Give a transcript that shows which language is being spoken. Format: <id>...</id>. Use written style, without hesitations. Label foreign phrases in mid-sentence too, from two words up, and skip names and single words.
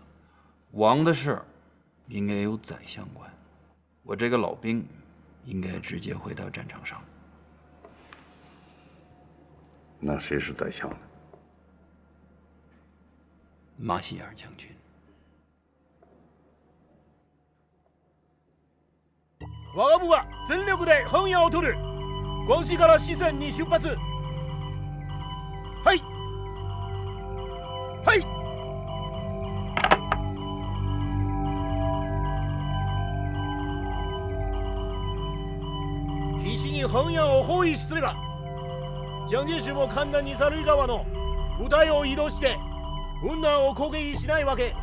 <zh>王的事儿应该由宰相管，我这个老兵应该直接回到战场上。那谁是宰相呢？马歇尔将军。</zh> <ja>我が部は全力で本屋を取る。廣西から四川に出発。はい。はい。必死に本屋を包囲すれば、蒋介石も簡単にサルイ川の部隊を移動して雲南を攻撃しないわけ。</ja>